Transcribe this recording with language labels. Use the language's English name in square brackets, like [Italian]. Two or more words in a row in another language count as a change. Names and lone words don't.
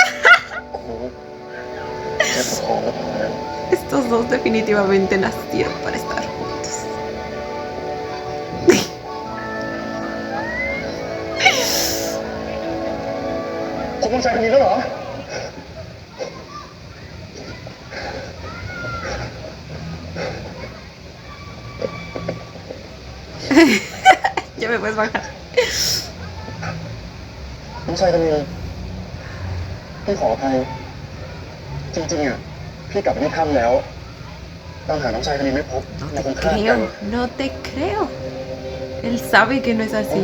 [Thai] แค่ประคองก็พอแล้ว [Spanish] Estos dos definitivamente nacieron para estar juntos. [Thai] คุณต้องใช้คนนี้แล้วเหรอ [Spanish] Ya me puedes bajar. [Thai] น้องชายคนนี้พี่ขออภัยจริงๆอ่ะพี่กลับไปที่ถ้ำแล้วตามหาน้องชายคนนี้ไม่พบ [Spanish] No [Thai] เรา [Spanish] te [Thai] คงคลาดกัน [Spanish] creo, no te creo. Él sabe que no es así.